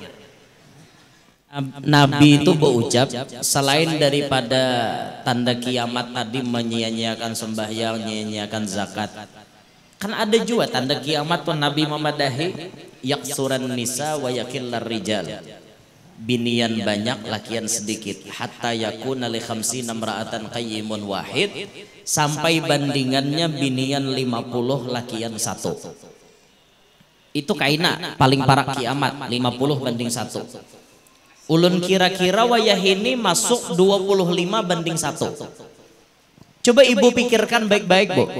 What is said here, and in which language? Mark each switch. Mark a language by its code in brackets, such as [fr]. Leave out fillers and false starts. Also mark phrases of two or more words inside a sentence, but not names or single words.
[bjn] Nabi itu berucap selain daripada tanda kiamat tadi menyia-nyiakan sembahyang, menyia-nyiakan zakat. Kan ada juga tanda kiamat pun Nabi memadahi [ar] يكثر النساء ويقل الرجال. [bjn] Binian banyak lakian sedikit [ar] حتى يكون لخمسين امرأة قيم واحد, [bjn] sampai bandingannya binian 50 lakian 1. Itu kaina paling parah kiamat 50 banding 1. Ulun kira-kira wayah ini masuk 25 banding 1. Coba ibu pikirkan baik-baik, Bu.